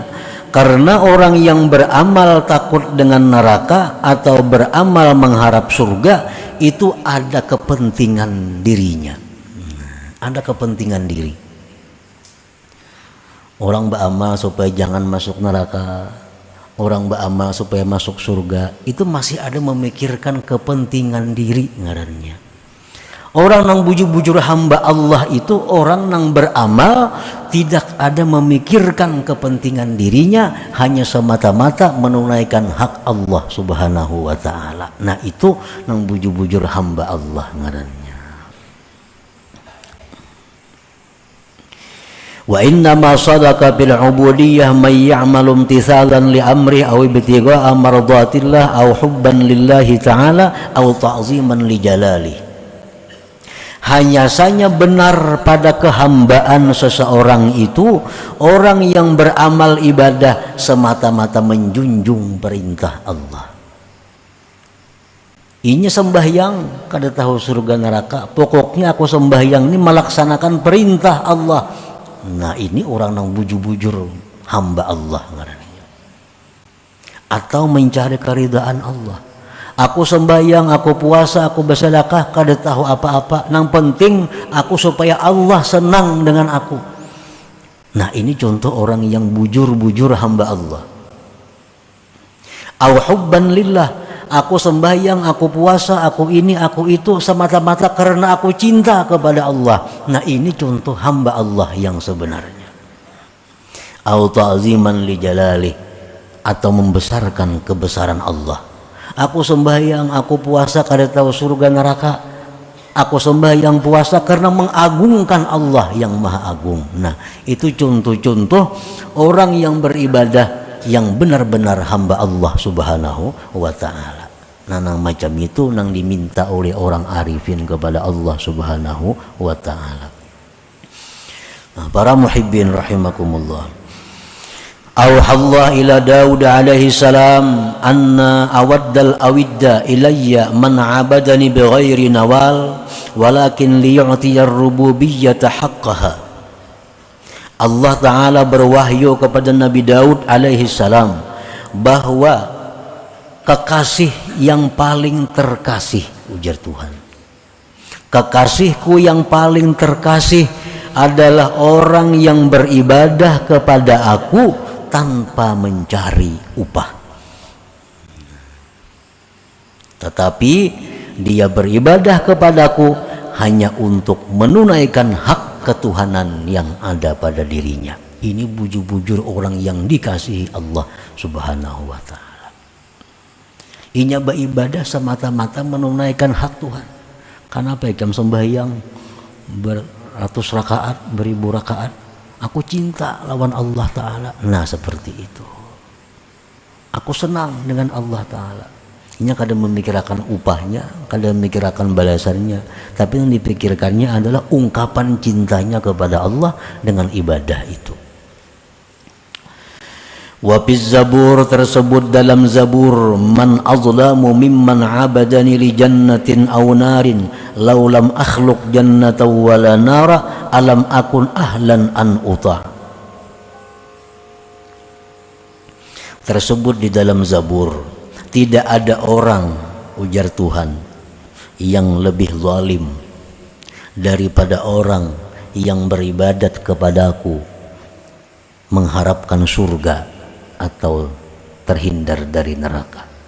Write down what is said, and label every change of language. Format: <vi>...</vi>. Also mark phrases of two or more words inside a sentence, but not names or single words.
<id>Karena orang yang beramal takut dengan neraka atau beramal mengharap surga, itu ada kepentingan dirinya. Ada kepentingan diri. Orang beramal supaya jangan masuk neraka, orang beramal supaya masuk surga, itu masih ada memikirkan kepentingan diri ngarannya. Orang nang bujur-bujur hamba Allah itu orang nang beramal tidak ada memikirkan kepentingan dirinya, hanya semata-mata menunaikan hak Allah</id> <ar>سبحانه وتعالى.</ar> <id>Nah, itu nang bujur-bujur hamba Allah ngarannya.</id> <ar>وإنما صدق بالعبودية من يعمل امتثالا لأمره أو ابتغاء مرضاة الله أو حبا لله تعالى أو تعظيما لجلاله.</ar> <id>Hanya saja benar pada kehambaan seseorang itu orang yang beramal ibadah semata-mata menjunjung perintah Allah. Ini sembahyang kada tahu surga neraka, pokoknya aku sembahyang ini melaksanakan perintah Allah. Nah, ini orang yang bujur-bujur hamba Allah. Atau mencari keridaan Allah. Aku sembahyang, aku puasa, aku bersedekah, kada tahu apa-apa. Yang penting aku supaya Allah senang dengan aku. Nah, ini contoh orang yang bujur-bujur hamba Allah.</id> <ar>أو حبا لله,</ar> <id>aku sembahyang, aku puasa, aku ini, aku itu semata-mata karena aku cinta kepada Allah. Nah, ini contoh hamba Allah yang sebenarnya.</id> <ar>أو تعظيما لجلاله,</ar> <id>atau membesarkan kebesaran Allah. Aku sembahyang, aku puasa kada tahu surga neraka. Aku sembahyang puasa karena mengagungkan Allah yang Maha Agung. Nah, itu contoh-contoh orang yang beribadah yang benar-benar hamba Allah</id> <ar>سبحانه وتعالى.</ar> <id>Nah, nang macam itu nang diminta oleh orang arifin kepada Allah</id> <ar>سبحانه وتعالى.</ar> <id>Nah, para muhibbin rahimakumullah.</id> <ar>أوحى الله إلى داود عليه السلام أن أود الأوداء إلي من عبدني بغير نوال ولكن ليعطي الربوبية حقها.</ar> <id>Allah Ta'ala berwahyu kepada Nabi Daud</id> <ar>عليه السلام</ar> <id>bahwa kekasih yang paling terkasih, ujar Tuhan, kekasihku yang paling terkasih adalah orang yang beribadah kepada aku tanpa mencari upah, tetapi dia beribadah kepadaku hanya untuk menunaikan hak ketuhanan yang ada pada dirinya. Ini bujur-bujur orang yang dikasihi Allah</id> <ar>سبحانه وتعالى.</ar> <id>Inya beribadah semata-mata menunaikan hak Tuhan. Kenapa jam sembahyang ratus rakaat, beribu rakaat, aku cinta lawan Allah Ta'ala. Nah seperti itu. Aku senang dengan Allah Ta'ala. Ini kadang memikirkan upahnya, kadang memikirkan balasannya, tapi yang dipikirkannya adalah ungkapan cintanya kepada Allah dengan ibadah itu.</id> <ar>وفي الزبور,</ar> <id>tersebut dalam zabur,</id> <ar>من أظلم ممن عبدني لجنة أو نار لو لم أخلق جنة ولا نارا ألم أكن أهلا أن أطاع.</ar> <id>Tersebut di dalam zabur, tidak ada orang, ujar Tuhan, yang lebih zalim daripada orang yang beribadat kepadaku mengharapkan surga atau terhindar dari neraka.</id>